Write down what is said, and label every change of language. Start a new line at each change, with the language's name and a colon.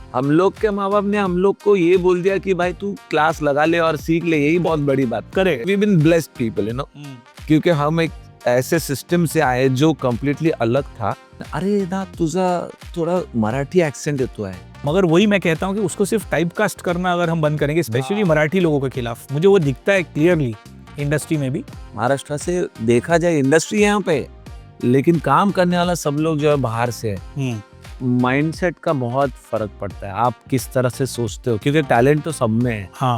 Hindi: हम लोग के माँ बाप ने हम लोग को ये बोल दिया कि भाई तू क्लास लगा ले और सीख ले, यही बहुत बड़ी बात।
English: Correct. We been blessed people, you know,
Hindi: क्योंकि हम एक ऐसे सिस्टम से आए जो कम्प्लीटली अलग था।
Marathi: अरे ना तुझा थोड़ा मराठी एक्सेंट येतो आहे,
Hindi: मगर वही मैं कहता हूँ कि उसको सिर्फ टाइप कास्ट करना अगर हम बंद करेंगे, स्पेशली मराठी लोगों के खिलाफ, मुझे वो दिखता है क्लियरली इंडस्ट्री में भी। महाराष्ट्र से देखा जाए इंडस्ट्री यहाँ पे, लेकिन काम करने वाला सब लोग जो है बाहर से है। माइंडसेट का बहुत फर्क पड़ता है, आप किस तरह से सोचते हो, क्योंकि टैलेंट तो सब में है।